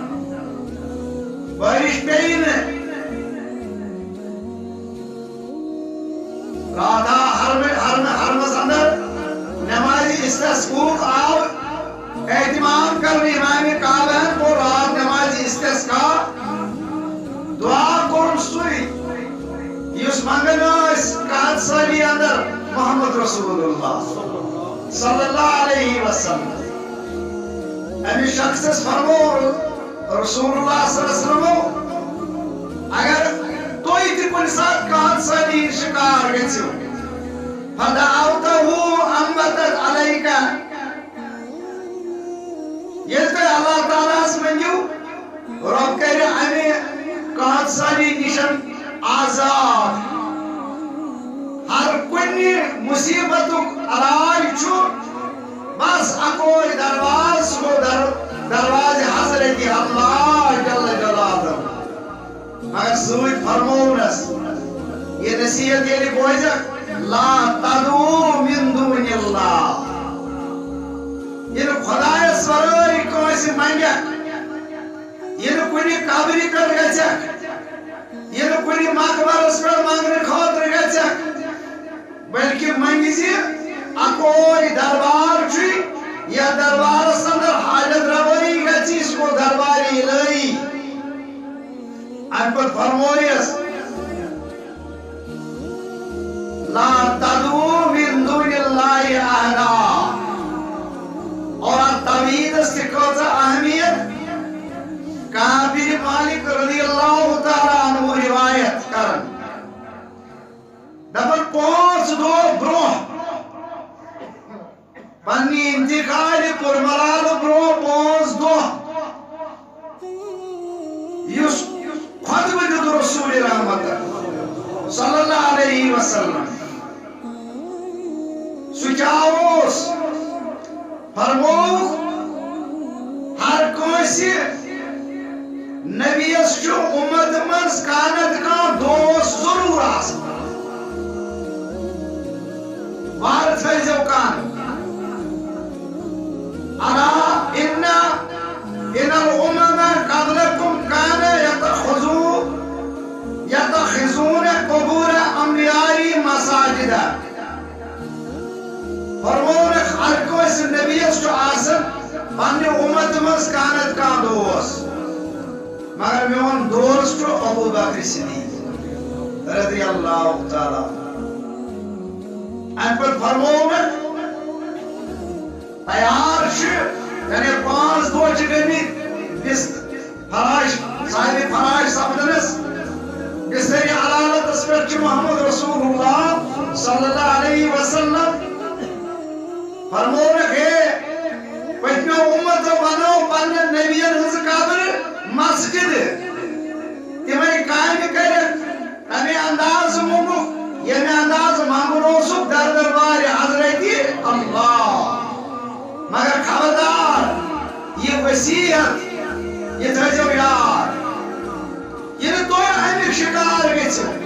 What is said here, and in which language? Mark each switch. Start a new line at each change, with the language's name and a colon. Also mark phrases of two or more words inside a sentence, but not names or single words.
Kashmiri: بارش پیٚیہِ نہٕ رات آو حرمس اندر نمازِ استسقاءُک آو اہتمام کرنہٕ امامِ کعبہن کوٚر رات نمازِ استسقاء دعا کوٚرُن سُے یُس منگان ٲسۍ قحط سٲلی اندر محمد رسول اللہ صلی اللہ علیہ وسلم امہِ شخصس فرمو رسول اللہ صلی اللہ علیہ وسلم اگر تُہۍ تہِ کُنہِ ساتہٕ قحط سٲلی ہِنٛدۍ شِکار گٔژھِو
Arabic: فدعوتہُ انبتت علیکہ
Kashmiri: ییٚلہِ تُہۍ اللہ تعالیٰ ہس منٛگِو رۄب کرِ امہِ قحط سٲلی نِشن آزاد ہر کُنہِ مُصیبتُک علاج چھُ بس اکوے درواز سُہ گوٚو درواز حضرت اللہ جل جلالہ مگر سۭتۍ فرمونس یہ نصیحت ییٚلہِ بوزکھ
Arabic: لا تدعو من دون اللہ
Kashmiri: ییٚلہِ خۄدایس ورٲے کٲنٛسہِ منگکھ ییٚلہِ کُنہِ قبرِ پٮ۪ٹھ گژھکھ ییٚلہِ کُنہِ مقبرس پٮ۪ٹھ منگنہٕ خٲطرٕ گژھکھ بلکہ منگہِ زِ اکوے دربار چھُے یتھ دربارس اندر حاجت روٲیی گژھِ سُہ گوٚو دربارِ الہی امہِ پتہٕ فرمویس
Arabic: لا تدعو من دون اللہ احدا
Kashmiri: اور توحیدس تہِ کۭژاہ اہمیت کعب بن مالک رضی اللہ تعالیٰ عنہ روایت کرن دپن 5 دۄہ برونٛہہ پننہِ انتقالہِ کُربلالہٕ برونٛہہ 5 دۄہ یُس خۄطبہٕ دیُت رسول رحمت صلی اللہ علیہ وسلم سُہ کیٛاہ اوس فرمووُکھ ہر کٲنٛسہِ نبیَس چھُ اُمت منٛز کانٛہہ نتہٕ کانٛہہ دوس ضروٗر آسان وارٕ تھٲیزیو
Arabic: کان الا ان الامم قبلكم كان يتخذون قبور انبیاء مساجدا
Kashmiri: فرمونکھ ہر کٲنٛسہِ نبیَس چھُ آسان پننہِ اُمت منٛز کانٛہہ نتہٕ کانٛہہ دوس مگر میون دوست چھُ ابو بکر صدیق رضی اللہ تعالیٰ امہِ پتہٕ فرمووُکھ تیار چھِ یعنی 5 دۄہ چھِ گٔمٕتۍ فراش صاحبِ فراش سپدنس بسترِ علالتس پٮ۪ٹھ چھُ محمد رسول اللہ صلی اللہ علیہ وسلم فرمووُکھ ہے پٔتمیو اُمتو بنٲو پننٮ۪ن نبیَن ہٕنٛزٕ قبرٕ مسجد تِمے کامہِ کٔرِکھ تمے اندازٕ موٚنگُکھ ییٚمہِ اندازٕ منٛگُن اوسُکھ در دربارِ حضرت اللہ مگر خبردار یہ وصیت یہ تھٲیزیو یاد ییٚلہِ تُہۍ امیُک شِکار گٔژھِو